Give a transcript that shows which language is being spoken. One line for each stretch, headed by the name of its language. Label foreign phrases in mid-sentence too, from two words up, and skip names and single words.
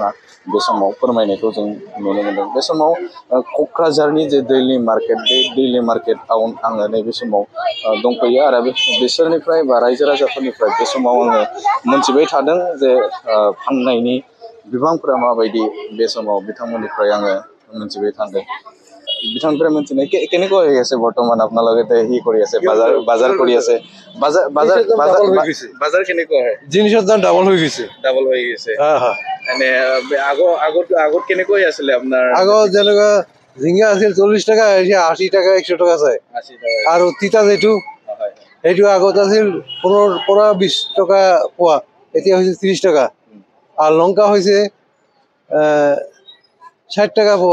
Bodo: बिथाङा बे समाव फोरमायनायखौ जों नुनो मोनदों बे समाव क'क्राझारनि जे
English: daily market
Bodo: बे
English: daily market
Bodo: आङो नैबे समाव दंफैयो आरो बिसोरनिफ्राय बा रायजो राजाफोरनिफ्राय बे समाव आङो मोनथिबाय थादों जे फाननायनि बिबांफोरा माबायदि बे समाव बिथांमोननिफ्राय आङो मोनथिबाय थादों
Assamese: বিথানপুরে মঞ্চে কেনেকৈ হৈ আছে বৰ্তমান আপোনালোকে হি কৰি আছে বাজাৰ কৰি আছে বাজাৰ কেনেকুৱা হয় জিনিসৰ দাম ডাবল হৈ গৈছে এনে আগত কেনেকৈ আছিলে আপোনাৰ আগত যেনেকুৱা ঝিঙা আছিল 40 টাকা এতিয়া 80 টাকা 100 টাকা আছে আৰু তিতা যেটো সেইটো আগত আছিল 15 পৰা 20 টাকা পোৱা এতিয়া হৈছে 30 টাকা আৰু লঙ্কা হৈছে 60 টাকা পোৱা